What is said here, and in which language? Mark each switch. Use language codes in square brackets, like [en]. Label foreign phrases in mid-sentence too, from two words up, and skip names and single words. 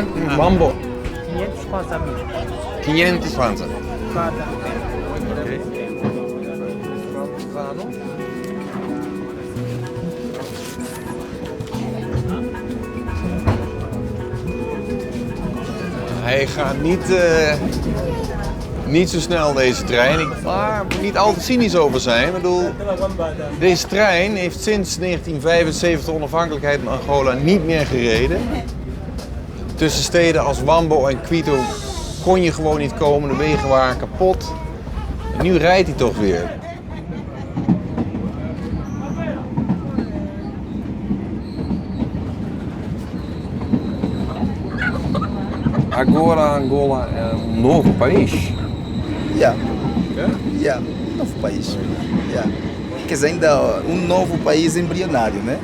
[pt] Bambo. 500 kwanza amigo. 500 kwanza. Cada. [nl] Hij gaat niet zo snel, deze trein. Maar ik moet niet al te cynisch over zijn. Ik bedoel, deze trein heeft sinds 1975 de onafhankelijkheid van Angola niet meer gereden. Tussen steden als Wambo en Quito kon je gewoon niet komen. De wegen waren kapot. En nu rijdt hij toch weer. [pt] Agora Angola é novo país? Novo país. Quer dizer, ainda um novo país embrionário, né?